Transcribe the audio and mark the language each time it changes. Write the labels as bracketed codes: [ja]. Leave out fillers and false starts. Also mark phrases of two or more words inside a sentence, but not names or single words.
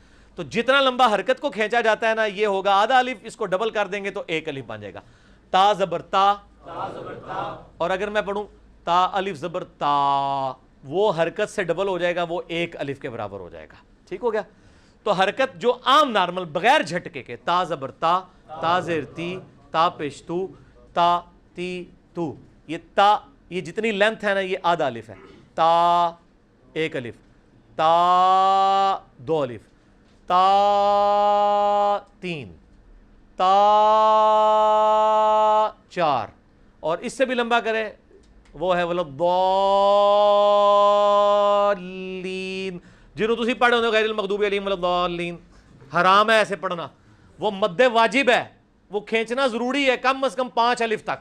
[ur] تو جتنا لمبا حرکت کو کھینچا جاتا ہے نا یہ ہوگا آدھا الف, اس کو ڈبل کر دیں گے تو 1 الف بن جائے گا. تا زبر تا, اور اگر میں پڑھوں تا الف زبر تا, وہ حرکت سے ڈبل ہو جائے گا, وہ 1 الف کے برابر ہو جائے گا. ٹھیک ہو گیا؟ تو حرکت جو عام نارمل بغیر جھٹکے کے, تا زبر تا, تا زیر تی, تا پیش تو, تا تی تو, یہ تا, یہ جتنی لینتھ ہے نا یہ آدھا الف ہے. تا 1 الف, تا 2 الف, تا 3, تا 4, اور اس سے بھی لمبا کرے وہ ہے [ar] ولا ضالین, [pa] جنہوں تسی پڑھے ہوندے [ar] غیر المغضوب علیہم ولا ضالین. [ur] حرام ہے ایسے پڑھنا, وہ مد واجب ہے, وہ کھینچنا ضروری ہے کم از کم 5 الف تک.